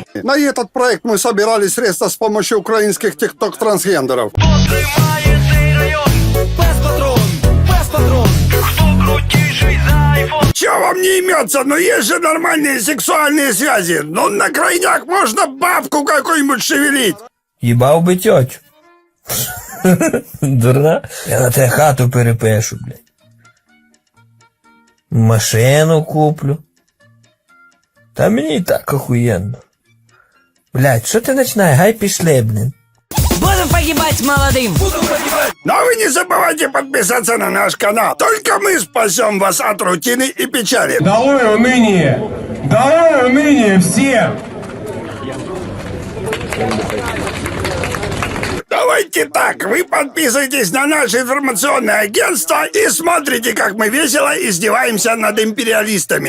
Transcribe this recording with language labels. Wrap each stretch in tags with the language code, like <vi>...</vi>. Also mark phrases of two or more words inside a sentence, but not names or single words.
<ru>На этот проект мы собирали средства с помощью украинских тикток-трансгендеров. Чё вам не имется? Ну есть же нормальные сексуальные связи. Ну на крайняк можно бабку какую-нибудь шевелить.</ru> <uk>Їбав би тьотю. Дурна? Я на те хату перепишу, блядь. Машину куплю. Та мені і так охуєнно. Блядь, що ти починаєш? Гай пішли, блін.</uk> <ru>Будем погибать молодым. Но вы не забывайте подписаться на наш канал. Только мы спасем вас от рутины и печали. Долой уныние! Долой уныние всем! Давайте так, вы подписывайтесь на наше информационное агентство и смотрите, как мы весело издеваемся над империалистами.</ru>